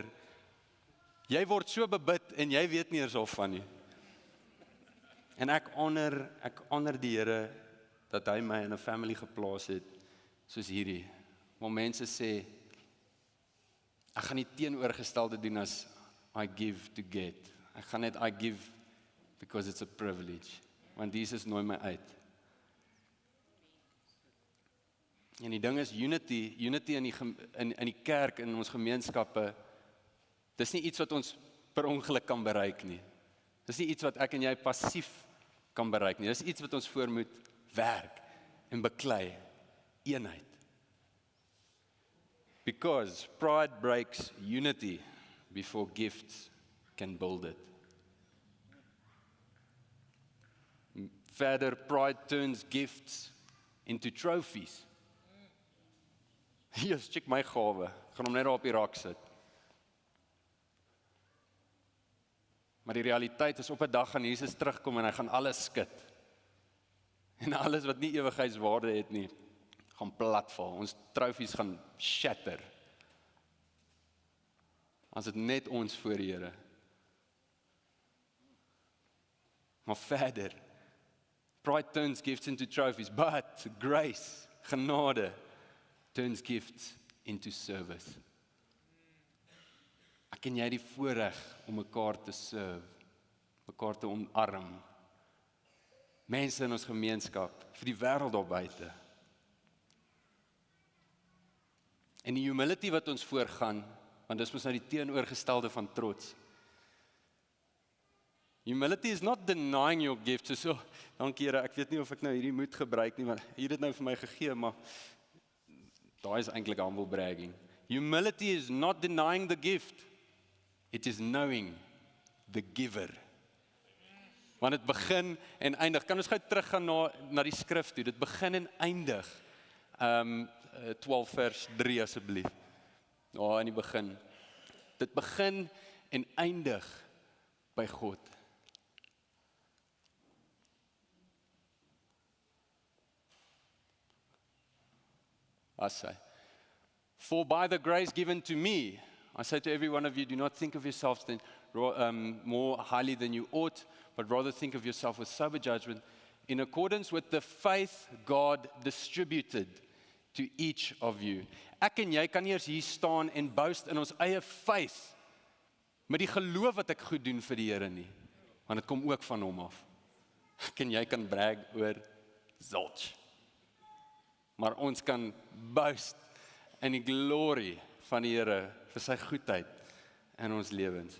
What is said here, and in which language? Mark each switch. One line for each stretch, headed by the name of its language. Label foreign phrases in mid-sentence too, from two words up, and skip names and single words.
Afrikaans: Jy word so bebid en jy weet nie eens of van nie. En ek honor die Here dat hy my in 'n family geplaas het soos hierdie. Waar mense sê, ek gaan nie teenoorgestelde doen as
English: I give to get.
Afrikaans: Ek gaan net
English: I give because it's a privilege.
Afrikaans: Want Jesus nooi my uit. En die ding is unity in die kerk, in ons gemeenskappe, dis nie iets wat ons per ongeluk kan bereik nie. Dis nie iets wat ek en jy passief kan bereik nie. Dis iets wat ons voor moet werk en beklei. Eenheid.
English: Because pride breaks unity before gifts can build it. Verder, pride turns gifts into trophies.
Afrikaans: Hier, check my gawe. Ek gaan hom net daar op die rak sit. Maar die realiteit is op 'n dag gaan Jesus terugkom en hy gaan alles skud. En alles wat nie ewigheidswaarde het nie, gaan platval. Ons trofees gaan shatter. As dit net ons voor die Here. Maar verder,
English: pride turns gifts into trophies, but grace, genade, turns gifts into service.
Afrikaans: Ek en jy het die voorreg om mekaar te serve, mekaar te omarm. Mense in ons gemeenskap, vir die wêreld daar buite. En die humility wat ons voorgaan, want dis mos nou die teenoorgestelde van trots.
English: Humility is not denying your gifts.
Afrikaans: So, dankie Here, ek weet nie of ek nou hierdie moet gebruik nie, want hier het nou vir my gegee, maar daai is eintlik
English: humble bragging. Humility is not denying the gift. It is knowing the giver.
Afrikaans: Want dit begin en eindig. Kan ons gou teruggaan na die skrif toe? Dit begin en eindig. 12 vers 3 asseblief. In die begin. Dit begin en eindig by God.
English: For by the grace given to me, I say to every one of you, do not think of yourselves more highly than you ought, but rather think of yourself with sober judgment, in accordance with the faith God distributed to each of you.
Afrikaans: Ek en jy kan nie eers hier staan en boast in ons eie faith, met die geloof wat ek goed doen vir die Here nie, want dit kom ook van hom af. Ek en jy kan brag oor zilch. Maar ons kan boast in die glory van die Here vir sy goedheid in ons lewens.